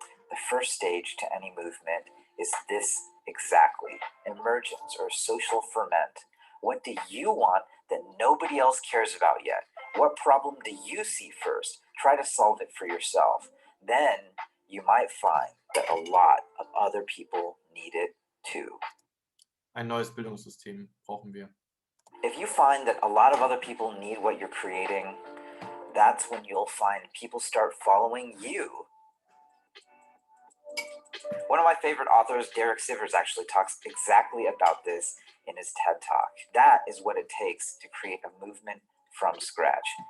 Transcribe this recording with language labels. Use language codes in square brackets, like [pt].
[en] The first stage to any movement is this exactly: emergence or social ferment. What do you want that nobody else cares about yet? What problem do you see first? Try to solve it for yourself. Then you might find that a lot of other people need it too. [de] Ein neues Bildungssystem brauchen wir. [en] If you find that a lot of other people need what you're creating, that's when you'll find people start following you. One of my favorite authors, Derek Sivers, actually talks exactly about this in his TED Talk. That is what it takes to create a movement from scratch.